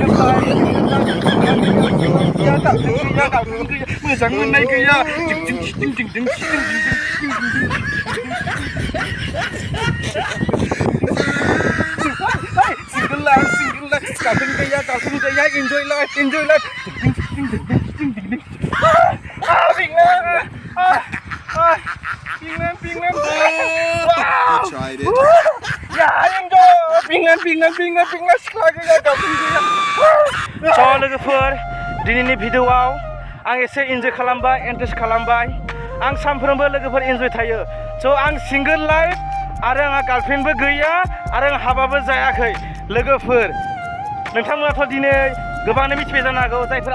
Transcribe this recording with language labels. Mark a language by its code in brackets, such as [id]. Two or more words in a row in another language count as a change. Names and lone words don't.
[brx] मोजां मोननाय गैया [en] single life [brx] गार्लफ्रेन्ड गैया [en] enjoy life [brx] पिंलेन [en] tried it. [brx] पिंलेन सिख्ला गैया गार्लफ्रेन्ड गैया स' लोगोफोर दिनैनि भिडिअआव आं एसे इन्जय खालामबाय इन्ट्रेस्ट खालामबाय आं सानफ्रोमबो लोगोफोर इन्जय थायो स' आं सिंगल लाइफ आरो आंहा गार्लफ्रेन्डबो गैया आरो आं हाबाबो जायाखै लोगोफोर नोंथांमोनाथ' दिनै गोबाङानो मिथिबाय जानो हागौ जायफोर